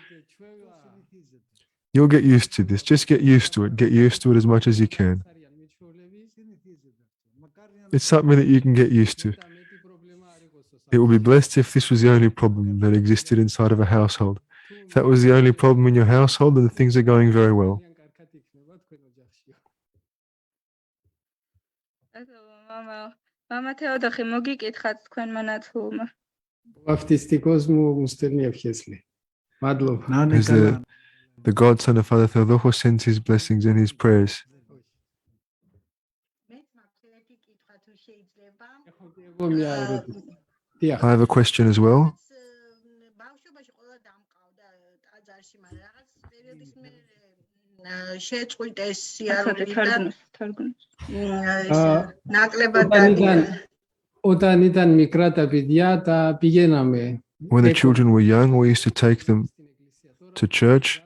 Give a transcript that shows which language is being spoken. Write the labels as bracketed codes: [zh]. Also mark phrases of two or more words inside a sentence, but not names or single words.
[en] You'll get used to this. Just get used to it. Get used to it as much as you can. It's something that you can get used to. It would be blessed if this was the only problem that existed inside of a household. If that was the only problem in your household, then things are going very well. [ka] მამა თეოდოხე, მოგიკითხათ თქვენმა ნათლულმა. [el] Βαπτιστικός μου στέλνει ευχές, λέει. [ka] Μადλობა. [en] As the The godson of Father Theodorus sends his blessings and his prayers. I have a question as well. When the children were young, we used to take them to church.